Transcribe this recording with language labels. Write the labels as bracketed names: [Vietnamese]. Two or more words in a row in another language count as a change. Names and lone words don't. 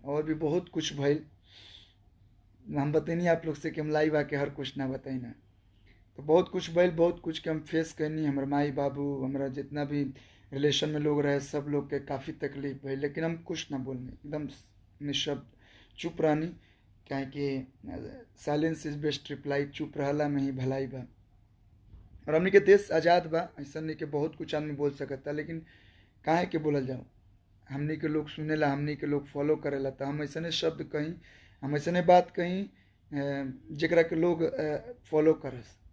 [Bhojpuri] और भी बहुत कुछ भइल, हम बतैनी आप लोग से कि हम लाइव आके हर कुछ ना बताई ना। तो बहुत कुछ भइल, बहुत कुछ के हम फेस कैनी। हमर माई बाबू, हमरा जितना भी रिलेशन में लोग रहे, सब लोग के काफ़ी तकलीफ भइल, लेकिन हम कुछ ना बोलनी, एकदम निशब्द चुप रहनी। काहे कि [English] silence is best reply, [Bhojpuri] चुप रहला में ही भलाई बा। और हमनी के देश आज़ाद बा, ऐसा नहीं कि बहुत कुछ आदमी बोल सकता, लेकिन काहे के बोलल जाओ। हमनी के लोग सुनेला, हमनी के लोग फॉलो करेला, तो हम ऐसने शब्द कहीं, हम ऐसने बात कहीं जेकरा के लोग फॉलो करस।